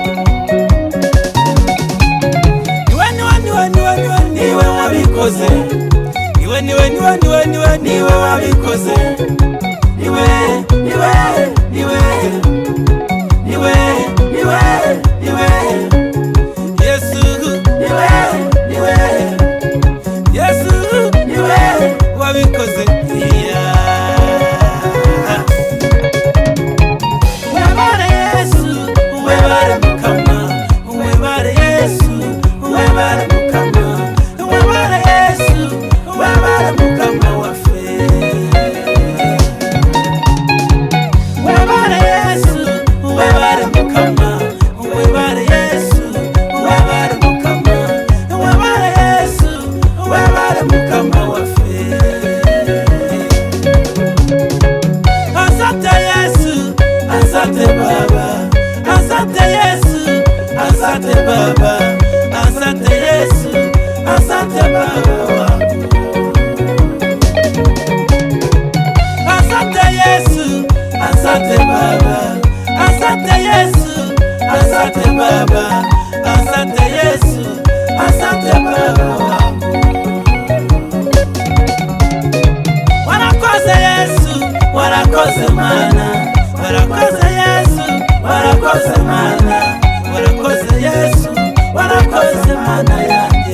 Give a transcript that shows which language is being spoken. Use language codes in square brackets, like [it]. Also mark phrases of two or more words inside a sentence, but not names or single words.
[rw] Niwe wabikoze, niwe wabikoze, niwe Yesu, niwe Yesu, niwe wabikoze. [lg] Webare Yesu, webare Mukama, webare Yesu, webare Mukama, webare Yesu, webare Mukama waffe. Webare Yesu, webare Mukama, webare Yesu, webare Mukama, webare Yesu, webare Mukama waffe. [sw] Asante Yesu, asante Baba, asante Yesu, asante Baba, asante Yesu, asante Baba wangu. Asante Yesu, asante Baba, asante Yesu, asante Baba, asante Yesu, asante Baba wangu. [rw] Warakoze Yesu, warakoze Mana, warakoze Yesu, warakoze Mana, warakoze Yesu, warakoze Mana ya